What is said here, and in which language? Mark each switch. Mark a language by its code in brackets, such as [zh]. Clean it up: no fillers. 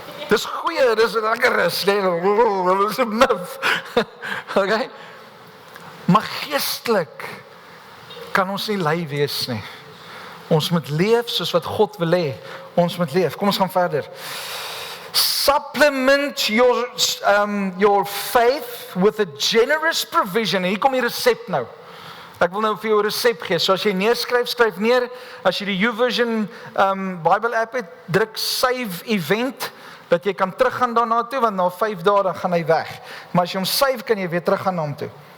[af] Dis goeie, dis lekker is, nee, dis 'n muf. Okay? Maar geestelik kan ons nie lui wees nie. Ons moet leef soos wat God wil hê. Ons moet leef. Kom ons gaan verder. [en] Supplement your faith with a generous provision. [af] Hier kom die resep nou. Ek wil nou vir jou 'n resep gee. So as jy neerskryf, skryf neer. As jy die YouVersion Bible app het, druk [en] save event, [af] dat jy kan teruggaan daarna toe, want na 5 dae dan gaan hy weg. Maar as jy hom save, kan jy weer teruggaan na hom toe.